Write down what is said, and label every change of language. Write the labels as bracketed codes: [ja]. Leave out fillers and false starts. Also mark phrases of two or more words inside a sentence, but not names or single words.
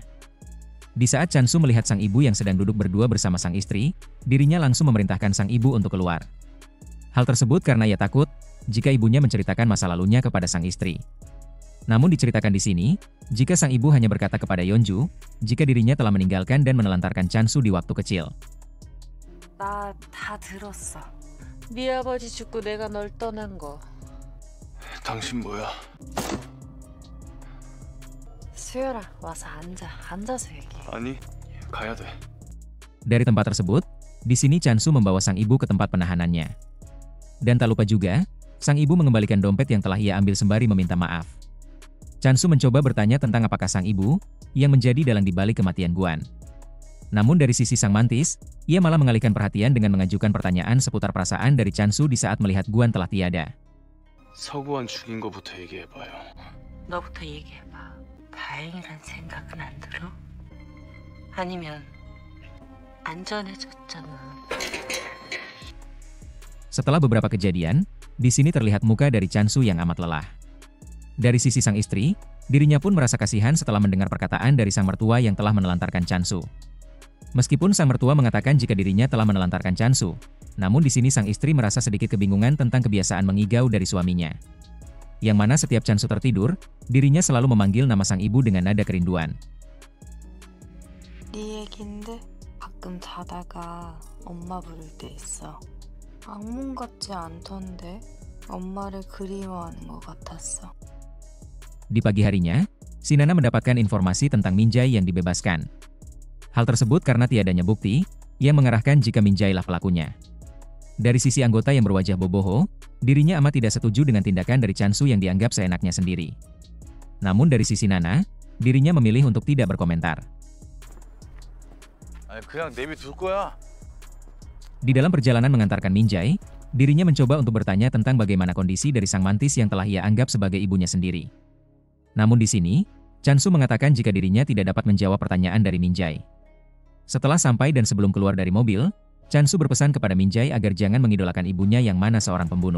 [id] Di saat Chansu melihat sang ibu yang sedang duduk berdua bersama sang istri, dirinya langsung memerintahkan sang ibu untuk keluar. Hal tersebut karena ia takut jika ibunya menceritakan masa lalunya kepada sang istri. Namun diceritakan di sini, jika sang ibu hanya berkata kepada Yeonju, jika dirinya telah meninggalkan dan menelantarkan Chansu di waktu kecil. [ko] 나 다 들었어. 네 아버지 죽고 내가 널 떠난 거. 당신 뭐야? 수열아, 와서 앉아. 앉아서 얘기해. 아니, 가야 돼. [id] Dari tempat tersebut, di sini Chansu membawa sang ibu ke tempat penahanannya. Dan tak lupa juga, sang ibu mengembalikan dompet yang telah ia ambil sembari meminta maaf. Chansu mencoba bertanya tentang apakah sang ibu yang menjadi dalang dibalik kematian Guan. Namun dari sisi sang Mantis, ia malah mengalihkan perhatian dengan mengajukan pertanyaan seputar perasaan dari Chansu di saat melihat Guan telah tiada. [ko] 서구환 죽인 거부터 얘기해봐요. 너부터 얘기해봐. 다행이란 생각은 안 들어? 아니면 안전해졌잖아. [id] Setelah beberapa kejadian, di sini terlihat muka dari Chansu yang amat lelah. Dari sisi sang istri, dirinya pun merasa kasihan setelah mendengar perkataan dari sang mertua yang telah menelantarkan Chansu. Meskipun sang mertua mengatakan jika dirinya telah menelantarkan Chansu, namun di sini sang istri merasa sedikit kebingungan tentang kebiasaan mengigau dari suaminya. Yang mana setiap Chansu tertidur, dirinya selalu memanggil nama sang ibu dengan nada kerinduan. [ko] 네 얘긴데 가끔 자다가 엄마 부를 때 있어. 악몽 같지 않던데 엄마를 그리워하는 것 같았어. [id] Di pagi harinya, Shinana mendapatkan informasi tentang Minjai yang dibebaskan. Hal tersebut karena tiadanya bukti yang mengarahkan jika Minjai lah pelakunya. Dari sisi anggota yang berwajah boboho, dirinya amat tidak setuju dengan tindakan dari Chansu yang dianggap seenaknya sendiri. Namun dari sisi Nana, dirinya memilih untuk tidak berkomentar. [ko] 그냥 내비둘 거야. [id] Di dalam perjalanan mengantarkan Minjai, dirinya mencoba untuk bertanya tentang bagaimana kondisi dari sang Mantis yang telah ia anggap sebagai ibunya sendiri. Namun di sini, Chansu mengatakan jika dirinya tidak dapat menjawab pertanyaan dari Minjai. Setelah sampai dan sebelum keluar dari mobil, Chansu berpesan kepada Minjai agar jangan mengidolakan ibunya yang mana seorang pembunuh.